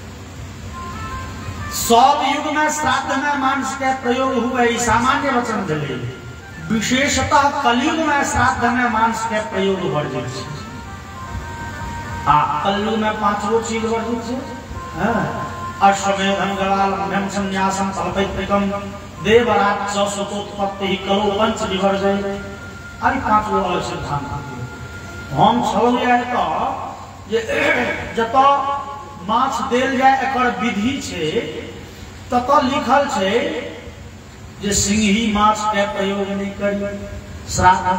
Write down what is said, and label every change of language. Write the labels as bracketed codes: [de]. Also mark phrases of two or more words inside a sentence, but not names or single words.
[mai] सब युग में श्राद्ध में मांस के प्रयोग हुए, ई सामान्य वचन भेलै। विशेषतः कलयुग में श्राद्ध में मांस के प्रयोग वर्जित छै। कलयुग में 5 चीज वर्जित छै। [sa] अश्वमेधं गवाल संन्यासम तलपैत्रिकम देवराज सुतोत्पत्ति कलो पंच विवर्जय। [mai] अरे 5 गो अलग सिद्धांत हम छलिए तो जत माछ देल जाए एकर विधि छै, तत लिखल छै जे सिंही माछ के प्रयोग नहीं करी श्राद्ध।